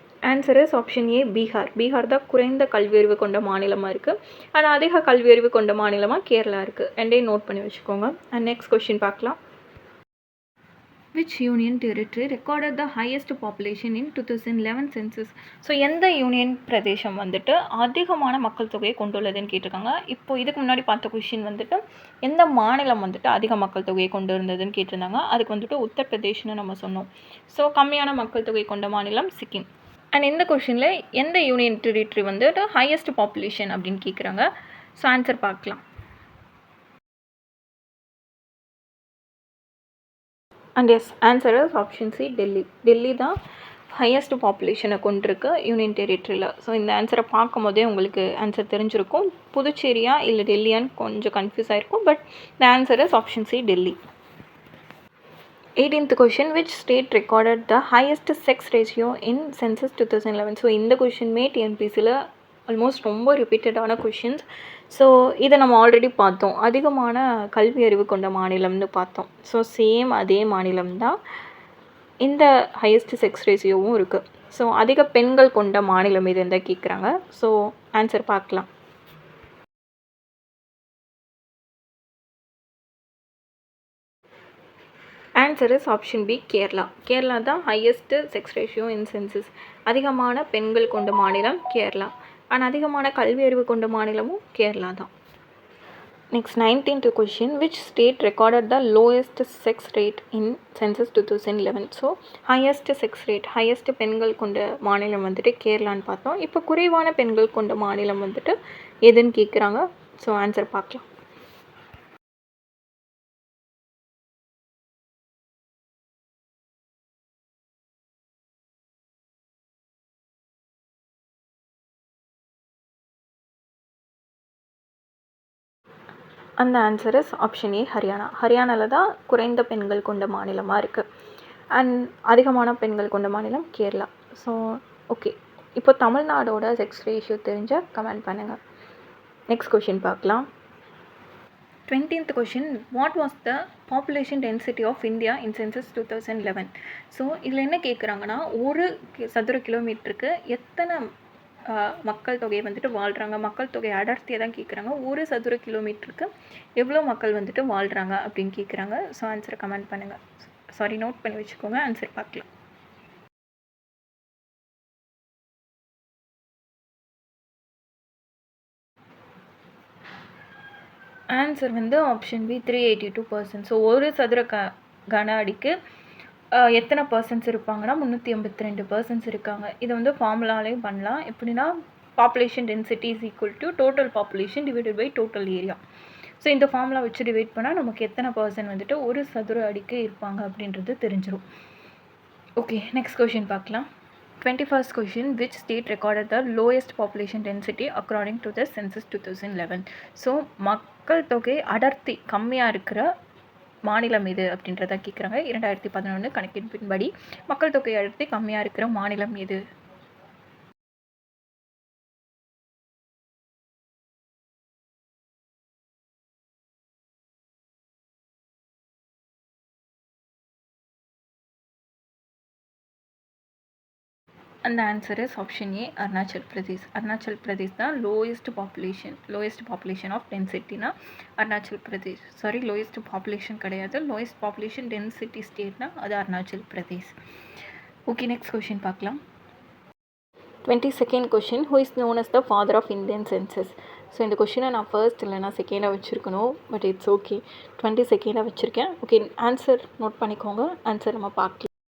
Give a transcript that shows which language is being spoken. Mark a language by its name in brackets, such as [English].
[English] answer is option A, [Tamil] Bihar. Bihar தான் குறைந்த கல்வியறிவு கொண்ட மாநிலமாக இருக்குது. ஆனால் அதிக கல்வியறிவு கொண்ட மாநிலமாக கேரளா இருக்குது. ரெண்டையும் நோட் பண்ணி வச்சுக்கோங்க. அண்ட் நெக்ஸ்ட் கொஷின் பார்க்கலாம். [English] which union territory recorded the highest population in 2011 census? [Tamil] So எந்த யூனியன் பிரதேசம் வந்துட்டு அதிகமான மக்கள் தொகையை கொண்டுள்ளதுன்னு கேட்டிருக்காங்க. இப்போ இதுக்கு முன்னாடி பார்த்த கொஷின் வந்துட்டு எந்த மாநிலம் வந்துட்டு அதிக மக்கள் தொகையை கொண்டு இருந்ததுன்னு கேட்டிருந்தாங்க. அதுக்கு வந்துட்டு உத்தரப்பிரதேஷ்னு நம்ம சொன்னோம். ஸோ கம்மியான மக்கள் தொகை கொண்ட மாநிலம் சிக்கிம். அண்ட் இந்த கொஷினில் எந்த யூனியன் டெரிட்டரி வந்துட்டு [English] highest population [Tamil] அப்படின்னு கேட்குறாங்க. ஸோ ஆன்சர் பார்க்கலாம். [English] and yes, answer is option C, [Tamil] Delhi. Delhi தான் ஹையஸ்ட் பாப்புலேஷனை கொண்டிருக்கு யூனியன் டெரிட்டரியில். ஸோ இந்த ஆன்சரை பார்க்கும் போதே உங்களுக்கு ஆன்சர் தெரிஞ்சிருக்கும். புதுச்சேரியா இல்லை டெல்லியான்னு கொஞ்சம் கன்ஃபியூஸ் ஆகிருக்கும். [English] But the answer is option C, Delhi. 18th question, which state recorded the highest sex ratio in census 2011? [Tamil] So இந்த கொஷின்மே டிஎன்பிசியில் ஆல்மோஸ்ட் ரொம்ப ரிப்பீட்டடான கொஷின்ஸ். ஸோ இதை நம்ம ஆல்ரெடி பார்த்தோம். அதிகமான கல்வி அறிவு கொண்ட மாநிலம்னு பார்த்தோம். ஸோ சேம் அதே மாநிலம் தான் இந்த ஹையஸ்ட் செக்ஸ் ரேஷியோவும் இருக்குது. ஸோ அதிக பெண்கள் கொண்ட மாநிலம் இது தான் கேட்குறாங்க. ஸோ ஆன்சர் பார்க்கலாம். [English] answer is option B, [Tamil] Kerala. Kerala தான் [English] Highest sex ratio in census. [Tamil] அதிகமான பெண்கள் கொண்ட மாநிலம் கேரளா. அண்ட் அதிகமான கல்வி அறிவு கொண்ட மாநிலமும் கேரளா தான். [English] Next 19th question, which state recorded the lowest sex rate in census 2011? [Tamil] So highest sex rate, highest பெண்கள் கொண்ட மாநிலம் வந்துட்டு கேரளான்னு பார்த்தோம். இப்போ குறைவான பெண்கள் கொண்ட மாநிலம் வந்துட்டு எதுன்னு கேட்குறாங்க. ஸோ ஆன்சர் பார்க்கலாம். அந்த [English] answer is option A, [Tamil] Haryana. ஹரியானாவில் தான் குறைந்த பெண்கள் கொண்ட மாநிலமாக இருக்குது. அண்ட் அதிகமான பெண்கள் கொண்ட மாநிலம் கேரளா. ஸோ ஓகே, இப்போ தமிழ்நாடோட செக்ஸ் ரேஷியோ தெரிஞ்ச கமெண்ட் பண்ணுங்கள். நெக்ஸ்ட் கொஷின் பார்க்கலாம். [English] 20th question, what was the population density of India in census 2011? [Tamil] So இதில் என்ன கேட்குறாங்கன்னா, ஒரு சதுர கிலோமீட்டருக்கு எத்தனை மக்கள் தொகையை வந்துட்டு வாழ்கிறாங்க, மக்கள் தொகை அடர்த்தியை தான் கேட்குறாங்க. ஒரு சதுர கிலோமீட்டருக்கு எவ்வளோ மக்கள் வந்துட்டு வாழ்கிறாங்க அப்படின்னு கேட்குறாங்க. ஸோ ஆன்சரை கமெண்ட் பண்ணுங்கள். சாரி, நோட் பண்ணி வச்சுக்கோங்க. ஆன்சர் பார்க்கலாம். ஆன்சர் வந்து ஆப்ஷன் பி, 382%. ஸோ ஒரு சதுர கன அடிக்கு எத்தனை பர்சன்ஸ் இருப்பாங்கன்னா 382% இருக்காங்க. இதை வந்து ஃபார்முலாலையும் பண்ணலாம். எப்படின்னா, [English] Population density is equal to total population divided by total area. [Tamil] So இந்த ஃபார்முலா வச்சு டிவைட் பண்ணால் நமக்கு எத்தனை பர்சன்ட் வந்துட்டு ஒரு சதுர அடிக்கு இருப்பாங்க அப்படின்றது தெரிஞ்சிடும். ஓகே, நெக்ஸ்ட் கொஷின் பார்க்கலாம். [English] 21st question, which state recorded the lowest population density according to the census 2011? [Tamil] So மக்கள் தொகை அடர்த்தி கம்மியாக இருக்கிற மாநிலம் எது அப்படின்றத கேட்குறாங்க. 2011 கணக்கெடுப்பின்படி மக்கள் தொகை அடர்த்தி கம்மியாக இருக்கிற மாநிலம் எது? அந்த answer is option A, Arunachal Pradesh. Arunachal Pradesh தான் lowest population of டென்சிட்டினா Arunachal Pradesh. Sorry, lowest population கிடையாது, லோயஸ்ட் பாப்புலேஷன் டென்சிட்டி ஸ்டேட்னா அது Arunachal Pradesh. Okay, next question பார்க்கலாம். [English] 22nd question, who is known as the father of Indian census? [Tamil] So இந்த கொஷினை நான் ஃபர்ஸ்ட் இல்லைனா செகண்டாக வச்சுருக்கணும். [English] but it's okay, [Tamil] 22nd வச்சுருக்கேன். ஓகே, ஆன்சர் நோட் பண்ணிக்கோங்க. ஆன்சர் நம்ம பார்க்கலாம்.